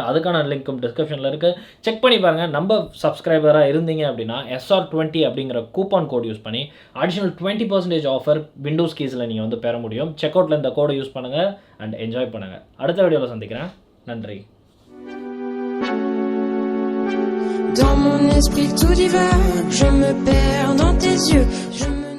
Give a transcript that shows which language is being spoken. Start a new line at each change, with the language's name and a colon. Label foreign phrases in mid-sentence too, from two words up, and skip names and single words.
Tamil: அதுக்கான லிங்க்கும் டிஸ்கிரிப்ஷனில் இருக்குது, செக் பண்ணி பாருங்கள். நம்ம சப்ஸ்கிரைபராக இருந்தீங்க அப்படின்னா SR20 அப்படிங்கிற
English: coupon code use
Tamil: பண்ணி
English: additional 20% offer Windows keys
Tamil: நீங்கள் வந்து பெற முடியும். செக் அவுட்டில் இந்த கோடை யூஸ் பண்ணுங்கள்
English: and enjoy
Tamil: பண்ணுங்கள். அடுத்த வீடியோவில் சந்திக்கிறேன். நன்றி.
French: Dans mon esprit tout divers, je me perds dans tes yeux.